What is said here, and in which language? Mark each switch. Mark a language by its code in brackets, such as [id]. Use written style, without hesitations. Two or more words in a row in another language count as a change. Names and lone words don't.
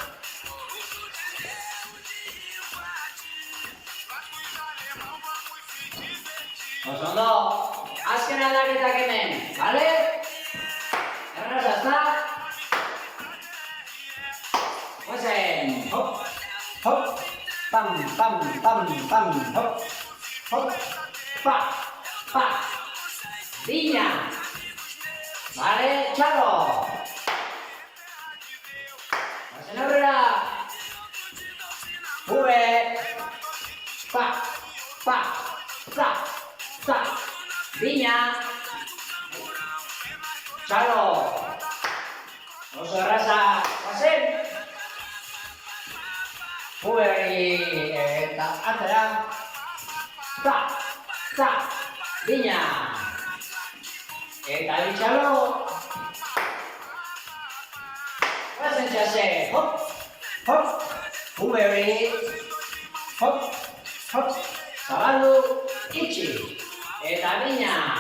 [eu] Oso ondo. Azken aldaketak hemen, bale? Erraza, ezta? Guazen. Hop. Pa. pam, pam, pam, pam, hop, hop, pa, pa, piña, [es] vale, chalo, [eu] pasen aurrera, V, pa, pa, za, piña, chalo, oso erraza, pasen, V eta atzera, za, piña, eta bitxalo, guazen txase, hop, hop, V hori, hop, hop, zabaldu, itxi, eta piña.